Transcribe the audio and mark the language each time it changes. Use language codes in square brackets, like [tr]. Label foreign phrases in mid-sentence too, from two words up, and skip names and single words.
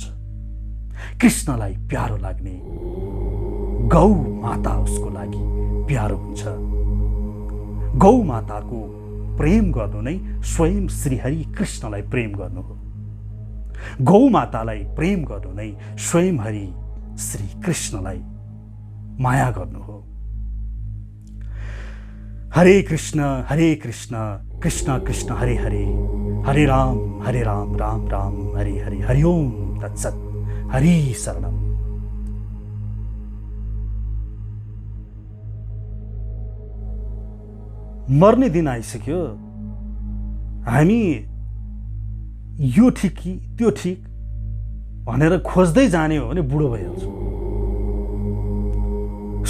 [ne] कृष्णलाई प्यारो लाग्ने गौ माता उसको लागि प्यारो हुन्छ। गौ माताको प्रेम गर्नु नै स्वयं श्रीहरि कृष्णलाई प्रेम गर्नु हो। गौ मातालाई प्रेम गर्नु नै स्वयं हरि श्री कृष्णलाई माया गर्नु हो। [sa] हरे कृष्ण कृष्ण कृष्ण हरे हरे, हरे राम राम राम हरे हरे। हरि ओम तत्सत्। हरि शरणम। [ne] मर्ने दिन आइसक्यो। हामी यो ठिक कि त्यो ठिक भनेर खोज्दै जाने हो भने बुढो भइहाल्छौँ।